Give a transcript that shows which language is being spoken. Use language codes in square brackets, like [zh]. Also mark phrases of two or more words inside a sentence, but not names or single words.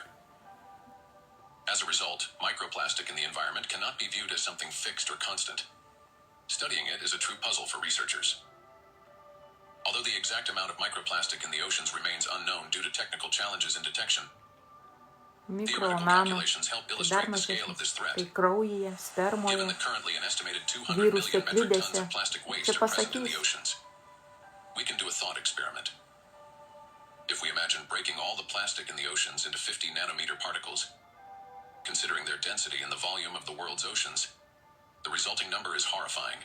[en] As a result, microplastic in the environment cannot be viewed as something fixed or constant. Studying it is a true puzzle for researchers. Although the exact amount of microplastic in the oceans remains unknown due to technical challenges in detection, [lt] Mikro, [en] theoretical [lt] nano, [en] calculations help [lt] dar [en] illustrate the scale of this [lt] mažesnis, [en] threat. [lt] tai kraujyje, [en] Given [lt] spermoje, [en] that currently an estimated 200 [lt] virusų [en] million metric tons [lt] klidėse. [en] of plastic waste [lt] Čia [en] are present in the [lt] pasakys. [en] oceans, we can do a thought experiment. If we imagine breaking all the plastic in the oceans into 50 nanometer particles, considering their density and the volume of the world's oceans, The resulting number is horrifying.